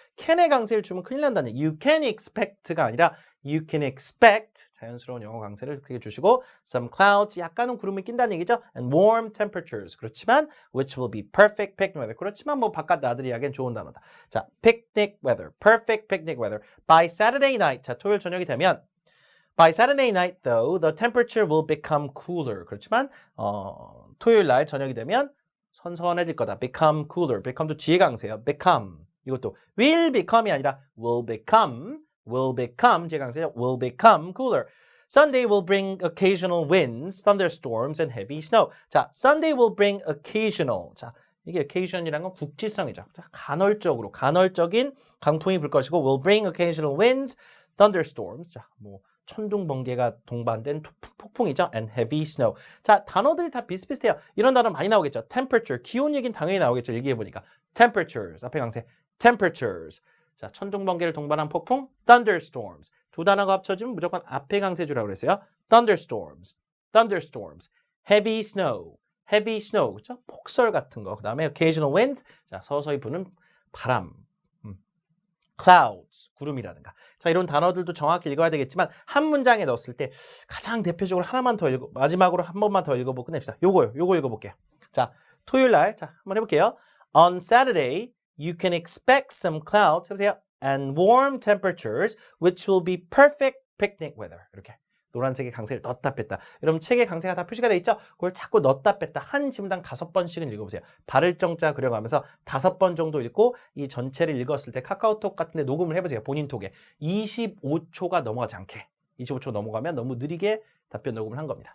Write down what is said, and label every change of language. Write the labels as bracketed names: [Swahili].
[Korean] can의 강세를 주면 큰일 난다는 얘기. [English] You can expect [Korean] 가 아니라 you can expect. 자연스러운 영어 강세를 그렇게 주시고 [English] some clouds, [Korean] 약간은 구름이 낀다는 얘기죠. [English] and warm temperatures. [Korean] 그렇지만 [English] which will be perfect picnic weather. [Korean] 그렇지만 뭐 바깥 나들이 하기엔 좋은 단어다. [English] 자, picnic weather. perfect picnic weather. By Saturday night. [Korean] 자, 토요일 저녁이 되면 [English] By Saturday night, though, the temperature will become cooler. [Korean] 그렇지만 토요일 날 저녁이 되면 선선해질 거다. Become cooler. become도 뒤에 강세요. become. 이것도 will become이 아니라 will become 뒤에 강세요. [English] will become cooler. Sunday will bring occasional winds, thunderstorms, and heavy snow. 자, Sunday will bring occasional. [Korean] 자, 이게 occasion이라는 건 국지성이죠. 자, 간헐적인 강풍이 불 것이고 [English] will bring occasional winds, thunderstorms. [Korean] 자, 뭐 천둥 번개가 동반된 폭풍이죠. [English] and heavy snow. [Korean] 자, 단어들이 다 비슷비슷해요. 이런 단어 많이 나오겠죠. temperature, 기온 얘기는 당연히 나오겠죠. 일기해보니까. temperatures, 앞에 강세. temperatures. 자, 천둥 번개를 동반한 폭풍, thunderstorms. 두 단어가 합쳐지면 무조건 앞에 강세 주라고 그랬어요. thunderstorms. heavy snow. 그렇죠? 폭설 같은 거. [English] 그다음에 occasional winds. [Korean] 자, 서서히 부는 바람. clouds, 구름이라든가. 자, 이런 단어들도 정확히 읽어야 되겠지만 한 문장에 넣었을 때 가장 대표적으로 하나만 더 마지막으로 한 번만 더 읽어보고 끝냅시다. 요거 읽어볼게요. 자, 토요일 날, 자, 한번 해볼게요. [English] On Saturday, you can expect some clouds, [Korean] 해보세요. [English] and warm temperatures, which will be perfect picnic weather. [Korean] 이렇게. 노란색의 강세를 넣었다 뺐다. 여러분 책에 강세가 다 표시가 돼 있죠? 그걸 자꾸 넣었다 뺐다 한 지문당 5번씩은 읽어보세요. 발을 정자 그려가면서 5번 정도 읽고 이 전체를 읽었을 때 카카오톡 같은 데 녹음을 해보세요. 본인 톡에. 25초가 넘어가지 않게. 25초 넘어가면 너무 느리게 답변 녹음을 한 겁니다.